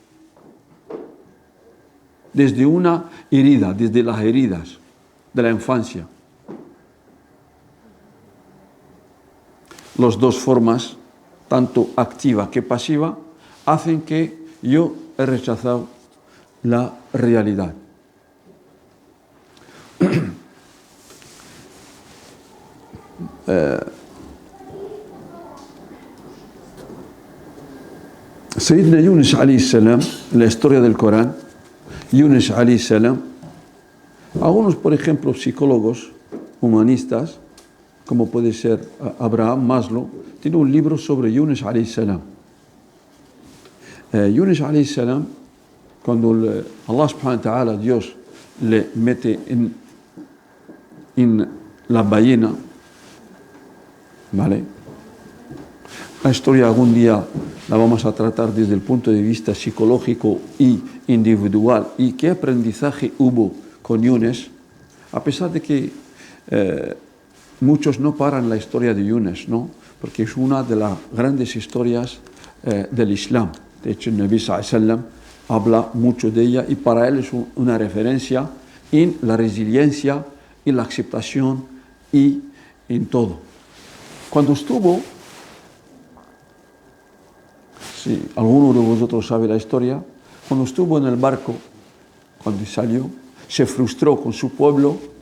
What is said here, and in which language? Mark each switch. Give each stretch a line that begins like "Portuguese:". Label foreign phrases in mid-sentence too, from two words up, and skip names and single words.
Spanish: Desde una herida, desde las heridas de la infancia. Las dos formas, tanto activa que pasiva, hacen que yo he rechazado la realidad.
Arabic: سيدنا يونس عليه السلام,
Spanish: la historia del Corán,
Arabic: يونس عليه السلام,
Spanish: algunos, por ejemplo, psicólogos humanistas como puede ser Abraham Maslow, tiene un libro sobre Yunus
Arabic: عليه السلام. يونس عليه السلام, cuando الله سبحانه وتعالى,
Spanish: Dios, le mete en la ballena, ¿vale? La historia algún día la vamos a tratar desde el punto de vista psicológico y individual. ¿Y qué aprendizaje hubo con Yunus? A pesar de que muchos no paran la historia de Yunus, ¿no? Porque es una de las grandes historias del Islam. De hecho, el
Arabic: نبي صلى الله عليه وسلم
Spanish: habla mucho de ella y para él es una referencia en la resiliencia, en la aceptación y en todo. Cuando estuvo, si alguno de vosotros sabe la historia, cuando estuvo en el barco, cuando salió, se frustró con su pueblo.